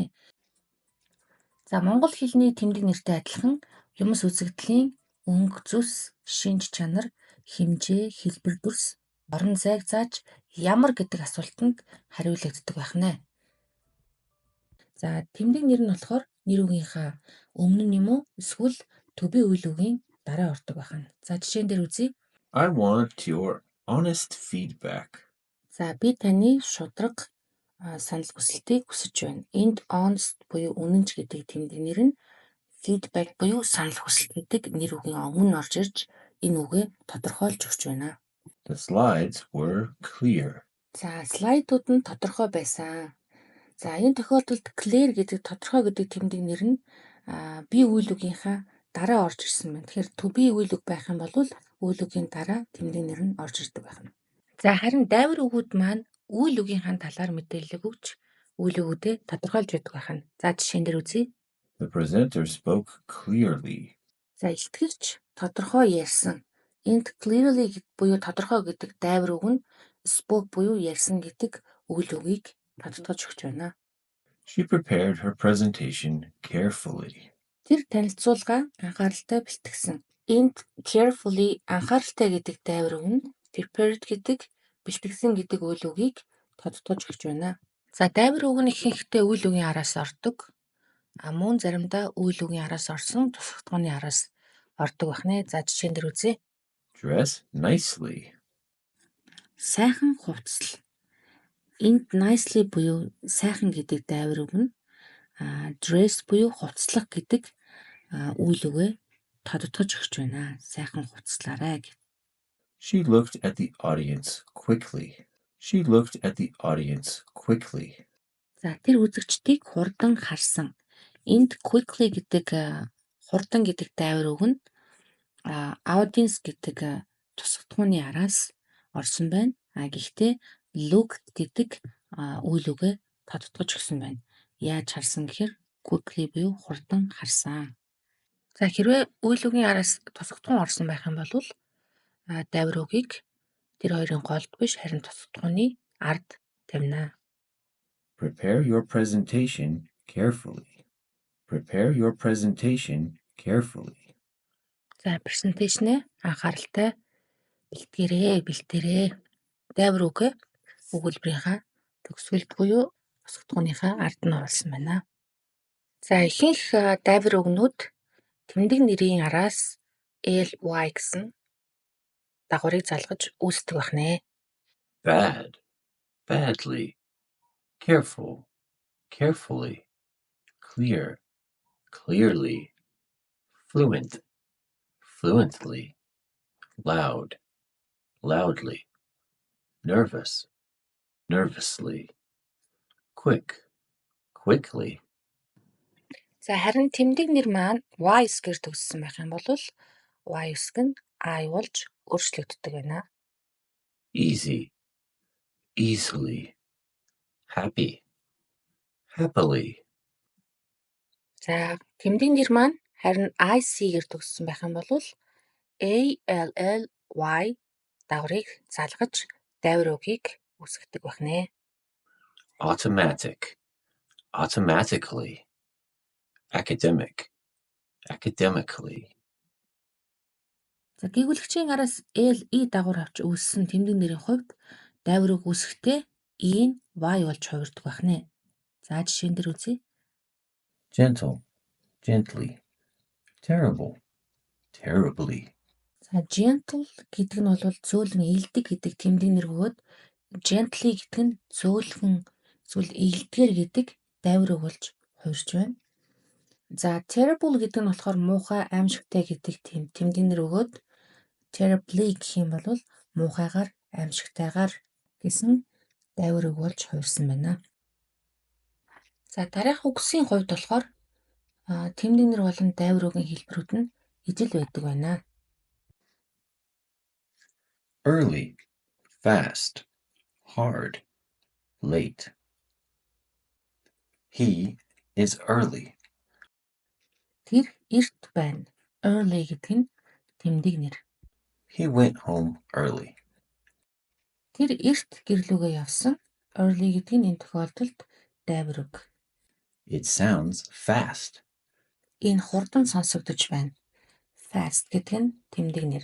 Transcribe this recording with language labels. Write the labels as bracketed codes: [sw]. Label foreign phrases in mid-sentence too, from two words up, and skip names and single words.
[mn] За монгол хэлний тэмдэг нэртэй адилхан юмс үзэгдлийн өнгө зүс, шинж чанар, хэмжээ, хэлбэр дүрс, орон зайг зааж ямар гэдэг асуултанд хариулагддаг байх нэ. За тэмдэг нэр нь болохоор нэр үгийнхаа өмнө нь юм уу эсвэл [en] to be [mn] үйл үгийн дараа ордог байх нь. За жишээн дээр үзье. [en] I want your honest feedback. [mn] За би таны шударга санал хүсэлтийг хүсэж байна. Энд honest буюу үнэнч гэдэг тэмдэг нэр нь feedback буюу санал хүсэлт гэдэг нэр үгийн өмнө орж ирж энэ үгээ тодорхойлж өгч байна. [en] The slides were clear. [mn] За слайдууд нь тодорхой байсан. За энэ тохиолдолд clear гэдэг тодорхой гэдэг тэмдэг нэр нь би үйл үгийнхаа дараа орж ирсэн байна. Тэгэхээр [en] to be [mn] үйл үг байх юм бол үйл үгийн дараа тэмдэг нэр нь орж ирдэг байна. За харин дайвар үгүүд маань үйл үгийнхаа талаар мэдээлэл өгч үйл үгүүдээ тодорхойлж байдаг байна. За жишээн дээр үзье. [en] The presenter spoke clearly. [mn] За илтгэгч тодорхой ярьсан. Энд clearly буюу тодорхой гэдэг дайвар үг нь spoke буюу ярьсан гэдэг үйл үгийг тодтогч өгч байна. [en] She prepared her presentation carefully. [mn] Тэр танилцуулга анхааралтай бэлтгэсэн. Энд carefully анхааралтай гэдэг дайвар үг нь prepared гэдэг бэлтгэсэн гэдэг үйл үгийг тодтогч өгч байна. За дайвар үг нь ихэнхдээ үйл үгийн араас ордог. Мөн заримдаа үйл үгийн араас орсон тусгатгууны араас ордог байна. За жишээн дээр үзье. [en] Dress nicely. [mn] Сайхан хувцал. Энд nicely буюу сайхан гэдэг дайвар үг нь dress буюу хувцлах гэдэг үйл үгээ тодтогч өгч байна. Сайхан хувцлаарай гэж. [en] She looked at the audience quickly. She looked at the audience quickly. [mn] За тэр үзэгчдийг хурдан харсан. Энд quickly гэдэг хурдан гэдэг дайвар үг нь audience гэдэг тусгатгууны араас орсон байна. Гэхдээ look гэдэг үйл үгээ тодтогч өгсөн байна. Яаж харсан гэхээр quickly буюу хурдан харсан. За хэрвээ үйл үгийн араас тусгатгуун орсон байх юм бол дайвар үгийг тэр хоёрын голд биш харин тусгатгууны ард тавина. [en] Prepare your presentation carefully. Prepare your presentation carefully. [mn] За презентацийн анхааралтай бэлтгээрэй. Дайвар үгээ өгүүлбэрийнхаа төгсгөлд буюу тусгатгууныхаа ард нь оруулсан байна. За ихэнх дайвар үгнүүд тэмдэг нэрийн араас ly гэсэн дагаврыг залгаж үүсдэг байна. [en] Bad, badly. Careful, carefully. Clear, clearly. Fluent, fluently. Loud, loudly. Nervous, nervously. Quick, quickly. [mn] За харин тэмдэг нэр маань y-гэр төгссөн байх юм бол y нь I болж өөрчлөгддөг байна. [en] Easy, easily. Happy, happily. [mn] За тэмдэг нэр маань харин IC-гэр төгссөн байх юм бол ALLY дагаврыг залгаж дайвар үгийг үүсгдэг байна. [en] Automatic, automatically. Academic, academically. [mn] За гэгүүлэгчийн араас LE дагавар авч үүссэн тэмдэг нэрийн хувьд дайвар үг үүсэхдээ E нь Y болж хувирдаг байна. За жишээн дээр үзье. [en] Gentle, gently. Terrible, terribly. [mn] За gentle гэдэг нь бол зөөлөн ийдэг гэдэг тэмдэг нэр бөгөөд gently гэдэг нь зөөлхөн эсвэл ийдгээр гэдэг дайвар үг болж хувирч байна. За terrible гэдэг нь болохоор муухай аимшигтай гэдэг тэмдэг нэр өгөөд terribly гэх юм бол муухайгаар аимшигтайгаар гэсэн дайвар үг болж хувирсан байна. За дараах үгсийн хувьд болохоор тэмдэг нэр болон дайвар үгийн хэлбэрүүд нь ижил байдаг байна. [en] early, fast, hard, late. He is early. [mn] Тэр эрт байна. Early гэдэг нь тэмдэг нэр. [en] He went home early. [mn] Тэр эрт гэрлүүгээ явсан. Early гэдэг нь энэ тохиолдолд дайвар үг. [en] It sounds fast. [mn] Энэ хурдан сонсогдож байна. Fast гэдэг нь тэмдэг нэр.